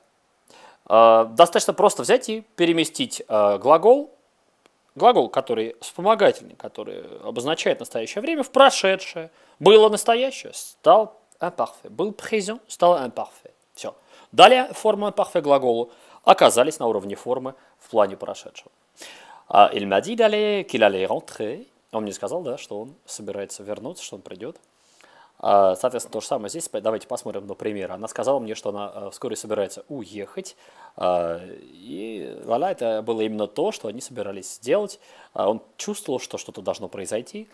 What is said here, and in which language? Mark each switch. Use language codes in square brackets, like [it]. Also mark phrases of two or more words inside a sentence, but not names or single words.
[ru] Достаточно просто взять и переместить глагол, который вспомогательный, который обозначает настоящее время, в прошедшее. Было настоящее, стал imparfait. Был présent, стал imparfait. Все. Далее формы imparfait глаголу оказались на уровне формы в плане прошедшего. [fr] Il m'a dit d'aller, qu'il allait rentrer. [ru] Он мне сказал, да, что он собирается вернуться, что он придет. Соответственно, то же самое здесь. Давайте посмотрим на пример. Она сказала мне, что она вскоре собирается уехать. И voilà, это было именно то, что они собирались сделать. Он чувствовал, что что-то должно произойти.